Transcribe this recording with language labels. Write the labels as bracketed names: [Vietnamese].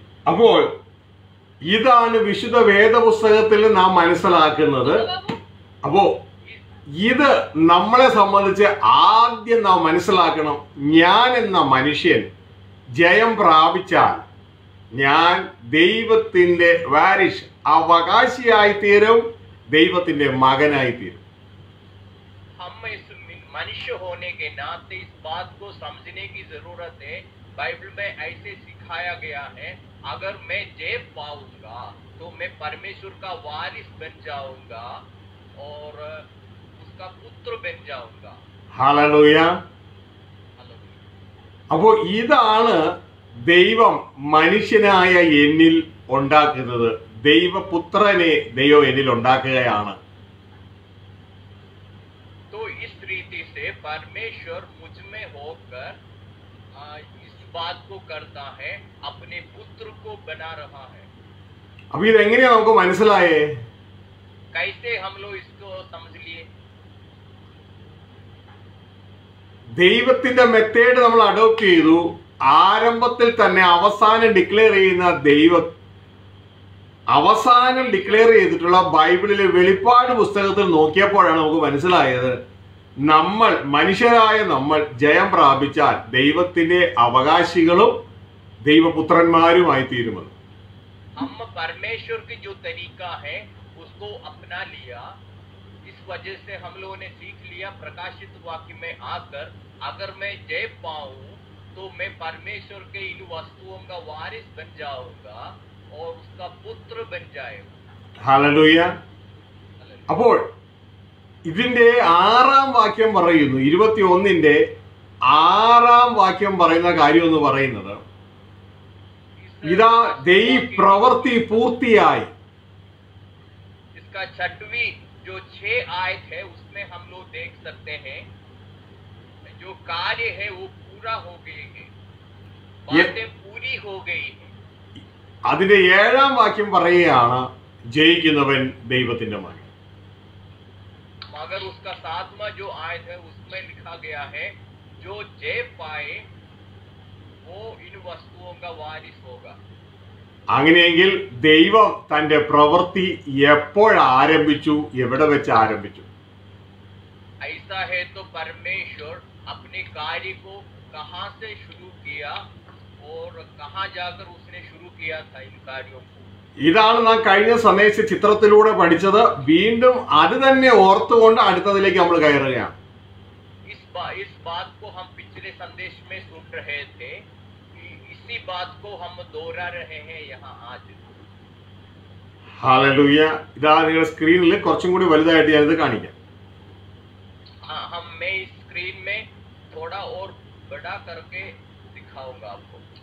[Malayalam] അപ്പോൾ ഇതാണ് വിശുദ്ധ വേദപുസ്തകത്തിൽ നാം മനസ്സിലാക്കുന്നത്. അപ്പോ ഇത് നമ്മളെ സംബന്ധിച്ച് ആദ്യം നാം മനസ്സിലാക്കണം, ഞാൻ എന്ന മനുഷ്യൻ ജയം പ്രാപിച്ചാൽ ഞാൻ ദൈവത്തിന്റെ വാരിഷ്, അവകാശിയായി തീരും, ദൈവത്തിന്റെ മകനായി തീരും. [Hindi] हम इस मनुष्य होने के नाते इस बात को समझने की जरूरत है. बाइबल में ऐसे सिखाया गया है, अगर मैं जय पाऊंगा तो मैं परमेश्वर का वारिस बन जाऊंगा और उसका पुत्र बन जाऊंगा. [Malayalam] ഹല്ലേലൂയ. അപ്പോൾ ഇതാണ് ദൈവം മനുഷ്യനായ എന്നിൽ ഉണ്ടാക്കുന്നത്. ദൈവപുത്രനെ ദൈവം എന്നിൽ ഉണ്ടാക്കുകയാണ്. [Hindi] तो इस रीति से परमेश्वर मुझ में होकर इस बात को करता है, अपने पुत्र को बना रहा है. [Malayalam] അപ്പൊ ഇതെങ്ങനെയാ നമുക്ക് മനസ്സിലായേ? [Hindi] कैसे हम लोग इसको समझ लिए? [Malayalam] ദൈവത്തിന്റെ മെത്തേഡ് നമ്മൾ അഡോപ്റ്റ് ചെയ്തു. ആരംഭത്തിൽ തന്നെ അവസാനം ഡിക്ലെയർ ചെയ്യുന്ന അവസാനം ഡിക്ലെയർ ചെയ്തിട്ടുള്ള ബൈബിളിലെ വെളിപ്പാട് പുസ്തകത്തിൽ നോക്കിയപ്പോഴാണ് നമുക്ക് മനസ്സിലായത്, മനുഷ്യരായ നമ്മൾ ജയം പ്രാപിച്ചാൽ ദൈവത്തിന്റെ അവകാശികളും ദൈവപുത്രന്മാരുമായി തീരുമെന്ന്. [Hindi] हम परमेश्वर की जो तरीका है उसको अपना लिया. इस वजह से हम लोगों ने सीख लिया प्रकाशित वाक्य में आकर, अगर मैं जय पाऊं तो मैं परमेश्वर के इन वस्तुओं का वारिस बन जाऊंगा और उसका पुत्र बन जाएगा. [Malayalam] ഹല്ലേലൂയ. അപ്പോൾ ഇതിന്റെ 6-ാം വാക്യം പറയുന്നു, 21-ന്റെ 6-ാം വാക്യം പറയുന്ന കാര്യം എന്ന് പറയുന്നത്, ഇതാ പ്രവൃത്തി പൂർത്തിയായി. [Hindi] इसका 6वीं जो 6 आयत है उसमें हम लोग देख सकते हैं जो कार्य है वो पूरा हो गए हैं, बातें पूरी हो गई है. [Malayalam] അതിന്റെ 7-ാം വാക്യം പറയുകയാണ്, ജയിക്കുന്നവൻ ദൈവത്തിന്റെ മകൻ. [Hindi] मगर उसका 7वां जो आयत है उसमें लिखा गया है, जो जय पाए वो इन वस्तुओं का वारिस होगा. [Malayalam] അങ്ങനെയെങ്കിൽ ദൈവം തന്റെ പ്രവൃത്തി എപ്പോഴാരംഭിച്ചു, എവിടെ വെച്ച് ആരംഭിച്ചു? [Hindi] ऐसा है तो परमेश्वर अपने कार्य को कहां से शुरू किया और कहां जाकर उसने शुरू किया था इन कार्यों को. [Malayalam] ഇതാണ് നാം കഴിഞ്ഞ സന്ദേശ ചിത്രത്തിലൂടെ പഠിച്ചത്. വീണ്ടും അത് തന്നെ ഓർത്തുകൊണ്ട് അടുത്തതിലേക്ക് നമ്മൾ കയറുകയാണ്. [Hindi] इस बात को हम पिछले संदेश में सुन रहे थे, इसी बात को हम दोहरा रहे हैं यहाँ आज. [Malayalam] ഹല്ലേലൂയ. ഇതാ നിങ്ങളുടെ സ്ക്രീനിൽ കുറച്ചും കൂടി വലുതായിട്ട് ഞാനിത് കാണിക്കാം. [Hindi] हाँ, मैं इस स्क्रीन में थोड़ा और बड़ा करके दिखाऊंगा आपको.